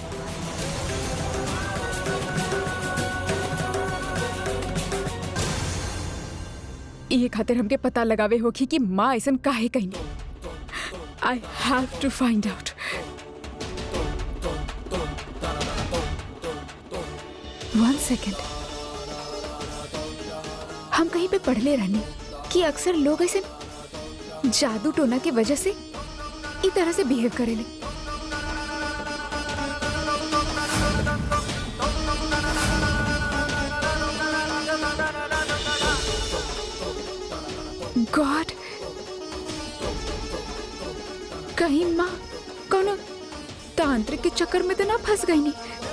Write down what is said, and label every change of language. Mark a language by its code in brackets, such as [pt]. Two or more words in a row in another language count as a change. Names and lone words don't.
[bho] ये खातिर हमके पता लगावे होगी कि माँ ऐसन काहे कहीं। [en] I have to find out. One second. [bho] हम कहीं पे पढ़ले रहने कि अक्सर लोग ऐसे जादू टोना की वजह से इस तरह से बिहेव करेले। God, कहीं माँ कोनो तांत्रिक के चक्कर में तो ना फंस गई नहीं।